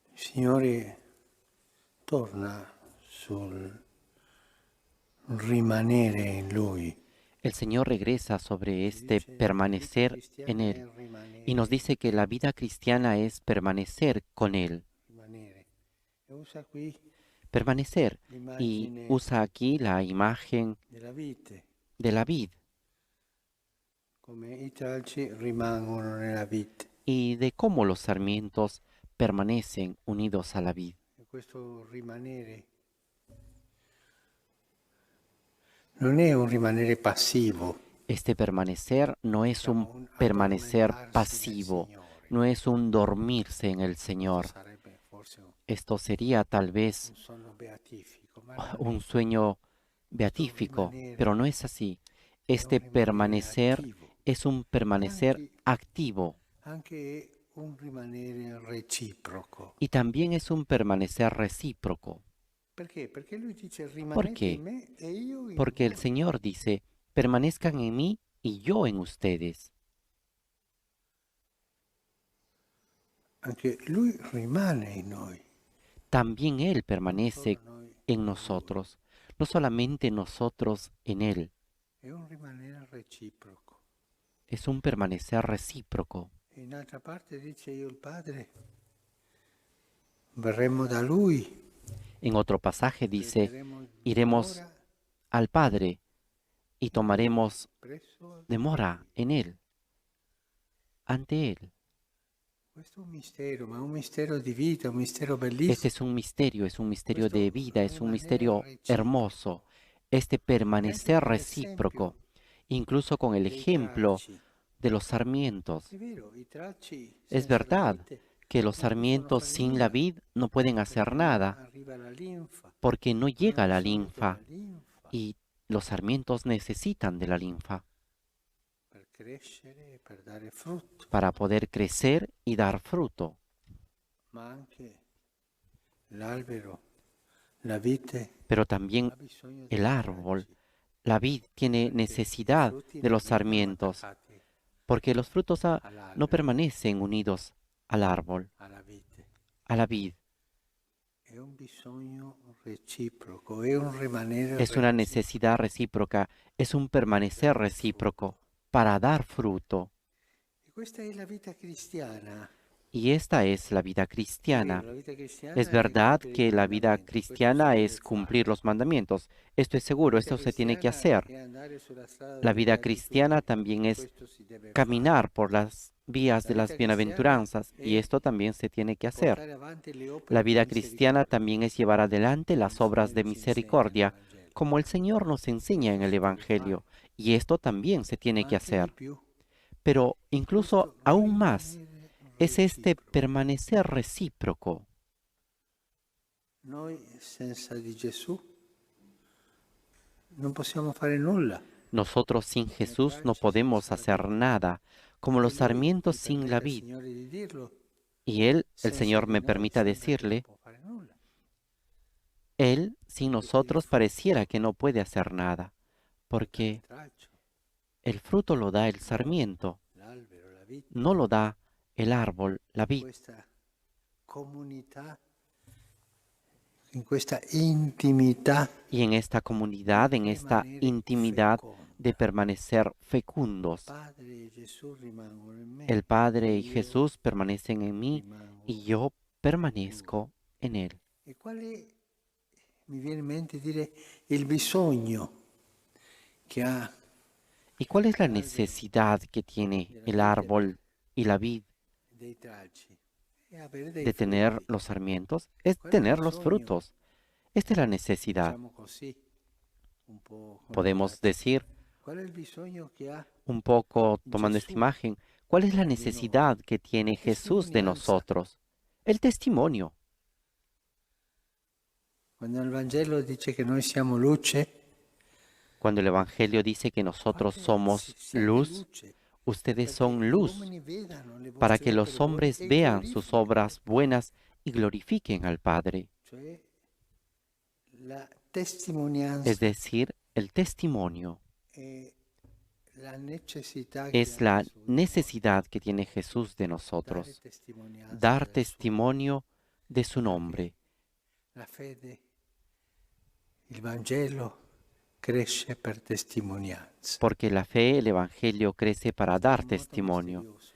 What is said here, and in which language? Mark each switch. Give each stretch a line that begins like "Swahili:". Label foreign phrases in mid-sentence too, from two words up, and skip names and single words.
Italian: Signore torna sul rimanere in Lui.
Spanish: El Señor regresa sobre este permanecer en Él y nos dice que la vida cristiana es permanecer con Él,
Italian: Rimanere. E usa qui
Spanish: permanecer. Y
Italian: l'immagine
Spanish: usa aquí la imagen
Italian: della vite,
Spanish: de la vid
Italian: come i tralci rimangono nella vite.
Spanish: y de cómo los sarmientos permanecen unidos a la vid.
Italian: E questo rimanere non è un rimanere passivo,
Spanish: Este permanecer no es un
Italian: diciamo un
Spanish: permanecer
Italian: addormentarsi nel
Spanish: pasivo,
Italian: Signore.
Spanish: no es un dormirse en el
Italian: Questo
Spanish: Señor.
Italian: sarebbe forse
Spanish: Esto sería tal vez
Italian: un sonno beatifico, ma non
Spanish: un
Italian: è.
Spanish: sueño
Italian: Questo
Spanish: beatífico, pero
Italian: rimanere
Spanish: no es así.
Italian: è un
Spanish: Este
Italian: rimanere
Spanish: permanecer
Italian: attivo
Spanish: es un
Italian: e
Spanish: permanecer activo
Italian: anche un rimanere reciproco.
Spanish: y también es un permanecer recíproco.
Italian: Perché? Perché lui dice
Spanish: ¿Por
Italian: rimanete in
Spanish: qué?
Italian: me e io in
Spanish: Porque el
Italian: voi.
Spanish: Señor dice, permanezcan en mí y yo en ustedes.
Italian: Anche lui rimane in noi,
Spanish: También Él
Italian: non solo
Spanish: permanece
Italian: noi
Spanish: en
Italian: in lui.
Spanish: nosotros, no solamente nosotros en Él.
Italian: È un rimanere reciproco.
Spanish: Es un permanecer recíproco.
Italian: E in altra parte dice io il Padre, verremo da lui,
Spanish: En otro pasaje dice,
Italian: prenderemo
Spanish: iremos
Italian: dimora
Spanish: al Padre y
Italian: in lui,
Spanish: tomaremos
Italian: presso
Spanish: demora
Italian: lui.
Spanish: en Él, ante Él.
Italian: Questo è un mistero, ma è un mistero di vita, un mistero
Spanish: Este
Italian: bellissimo.
Spanish: es un misterio de
Italian: Questo
Spanish: vida, es un
Italian: rimanere
Spanish: misterio hermoso.
Italian: reciproco.
Spanish: Este
Italian: E anche
Spanish: permanecer
Italian: con
Spanish: recíproco,
Italian: l'esempio
Spanish: incluso con el
Italian: dei
Spanish: ejemplo
Italian: tralci.
Spanish: de los sarmientos.
Italian: È vero, i tralci
Spanish: Es
Italian: senza la
Spanish: verdad
Italian: vite
Spanish: que los
Italian: non possono
Spanish: sarmientos
Italian: fare
Spanish: sin la
Italian: nulla,
Spanish: vid no pueden hacer
Italian: perché non
Spanish: nada,
Italian: arriva la linfa,
Spanish: porque no
Italian: hanno
Spanish: llega la
Italian: bisogno della
Spanish: linfa
Italian: linfa
Spanish: y los sarmientos necesitan de la linfa
Italian: per crescere e per dare frutto,
Spanish: para poder crecer y dar fruto.
Italian: ma anche l'albero, la vite,
Spanish: Pero también
Italian: ha bisogno
Spanish: el
Italian: dei
Spanish: árbol,
Italian: tralci,
Spanish: la vid tiene
Italian: perché i
Spanish: necesidad
Italian: frutti
Spanish: de
Italian: non
Spanish: los
Italian: rimangono
Spanish: sarmientos,
Italian: attaccati
Spanish: porque los frutos no
Italian: all'albero,
Spanish: permanecen unidos al árbol,
Italian: alla vite.
Spanish: a la vid.
Italian: È un bisogno reciproco, è un rimanere
Spanish: Es una
Italian: reciproco.
Spanish: necesidad recíproca, es un permanecer recíproco para dar fruto.
Italian: E questa è la vita cristiana.
Spanish: Y esta es la vida
Italian: È vero,
Spanish: cristiana.
Italian: la vita
Spanish: Es
Italian: cristiana è
Spanish: verdad
Italian: compiere i
Spanish: que la vida
Italian: comandamenti, questo si
Spanish: cristiana
Italian: deve
Spanish: es cumplir
Italian: fare.
Spanish: los mandamientos. Esto es
Italian: La
Spanish: seguro,
Italian: vita
Spanish: esto se tiene que
Italian: cristiana
Spanish: hacer.
Italian: è andare sulla strada
Spanish: La
Italian: delle
Spanish: vida cristiana
Italian: beatitudini,
Spanish: también es
Italian: questo si deve fare.
Spanish: caminar por las vías
Italian: La
Spanish: de las
Italian: vita cristiana
Spanish: bienaventuranzas, y
Italian: è
Spanish: esto también se tiene que hacer.
Italian: portare avanti le
Spanish: La
Italian: opere di
Spanish: vida cristiana
Italian: misericordia,
Spanish: también es llevar adelante
Italian: come il
Spanish: las obras
Italian: Signore
Spanish: de
Italian: ci insegna nel
Spanish: misericordia,
Italian: Vangelo.
Spanish: como el Señor nos enseña en
Italian: Questo
Spanish: el
Italian: si deve fare,
Spanish: Evangelio, y esto también se tiene
Italian: ma
Spanish: que
Italian: anche di
Spanish: hacer.
Italian: più.
Spanish: Pero
Italian: È
Spanish: incluso
Italian: questo
Spanish: aún más
Italian: rimanere
Spanish: es este
Italian: reciproco.
Spanish: permanecer recíproco.
Italian: Noi senza di Gesù non possiamo fare nulla.
Spanish: Nosotros sin
Italian: Come
Spanish: Jesús no
Italian: tralci
Spanish: podemos
Italian: senza la
Spanish: hacer
Italian: vite.
Spanish: nada, como
Italian: E
Spanish: los
Italian: lui,
Spanish: sarmientos
Italian: mi
Spanish: sin la
Italian: permetta
Spanish: vid.
Italian: Signore di dirlo,
Spanish: Y Él, el
Italian: senza
Spanish: Señor
Italian: di
Spanish: me
Italian: noi
Spanish: permita
Italian: sembra che non
Spanish: decirle,
Italian: può fare nulla,
Spanish: Él sin
Italian: perché il
Spanish: nosotros pareciera
Italian: frutto
Spanish: que no puede hacer nada,
Italian: lo dà il
Spanish: porque
Italian: tralcio,
Spanish: el fruto lo da el
Italian: non
Spanish: sarmiento,
Italian: l'albero, la vite.
Spanish: no lo da el árbol, la
Italian: In
Spanish: vid.
Italian: questa comunità, in questa intimità
Spanish: Y en esta
Italian: di
Spanish: comunidad, en esta
Italian: rimanere
Spanish: intimidad de
Italian: feconda.
Spanish: permanecer
Italian: Il
Spanish: fecundos,
Italian: Padre e Gesù rimangono in
Spanish: el
Italian: me e
Spanish: Padre y
Italian: io
Spanish: Jesús permanecen en mí y
Italian: rimango
Spanish: yo
Italian: in voi.
Spanish: permanezco en Él.
Italian: E quale mi viene in mente dire il bisogno che ha
Spanish: ¿Y cuál es la
Italian: l'albero
Spanish: necesidad que tiene
Italian: della
Spanish: el
Italian: vite
Spanish: árbol y la vid
Italian: dei tralci e avere dei
Spanish: de tener
Italian: frutti.
Spanish: los sarmientos? Es
Italian: Quello è il
Spanish: tener los
Italian: bisogno,
Spanish: frutos. Esta es la necesidad.
Italian: diciamo così, un po' con
Spanish: Podemos
Italian: audacia.
Spanish: decir,
Italian: Qual è il bisogno che ha
Spanish: un poco tomando esta
Italian: Gesù
Spanish: imagen, ¿cuál es la
Italian: di noi?
Spanish: necesidad que tiene
Italian: La
Spanish: Jesús de
Italian: testimonianza.
Spanish: nosotros? El testimonio.
Italian: Quando il Vangelo dice che noi siamo luce,
Spanish: Cuando el Evangelio dice que nosotros somos
Italian: siate
Spanish: luz,
Italian: luce
Spanish: ustedes
Italian: perché
Spanish: son
Italian: gli
Spanish: luz,
Italian: uomini vedano le
Spanish: para
Italian: vostre
Spanish: que
Italian: opere
Spanish: los
Italian: buone
Spanish: hombres
Italian: e
Spanish: vean sus
Italian: glorificano.
Spanish: obras buenas y glorifiquen al Padre.
Italian: Cioè la
Spanish: Es
Italian: testimonianza
Spanish: decir, el testimonio
Italian: è la necessità che
Spanish: es
Italian: ha
Spanish: la
Italian: Gesù di noi,
Spanish: necesidad que tiene Jesús de
Italian: dare
Spanish: nosotros.
Italian: testimonianza
Spanish: Dar
Italian: del suo amore.
Spanish: testimonio de su nombre,
Italian: La fede, il Vangelo cresce per testimonianza.
Spanish: porque la fe, el Evangelio, crece para
Italian: Questo è
Spanish: dar
Italian: molto
Spanish: testimonio.
Italian: misterioso.